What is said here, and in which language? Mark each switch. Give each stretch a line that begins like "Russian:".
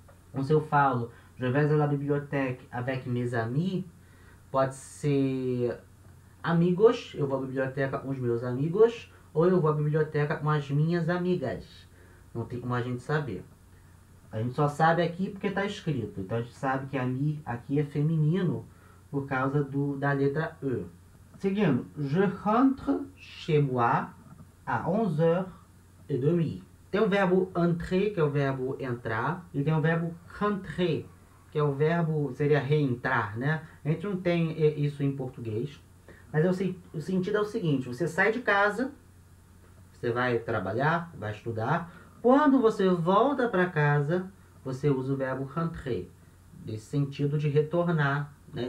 Portuguese: Então, se eu falo,
French: je vais à la bibliothèque avec mes amis,
Portuguese: pode ser amigos, eu vou à biblioteca com os meus amigos, ou eu vou à biblioteca com as minhas amigas. Não tem como a gente saber. A gente só sabe aqui porque está escrito. Então a gente sabe que ami aqui é feminino por causa da letra E.
French: Seguindo, je rentre chez moi à 11h30.
Portuguese: Tem o verbo entrer, que é o verbo entrar, e tem o verbo rentrer, que é o verbo, seria reentrar, né? A gente não tem isso em português, mas o sentido é o seguinte: você sai de casa, você vai trabalhar, vai estudar, quando você volta para casa, você usa o verbo rentrer, nesse sentido de retornar, né?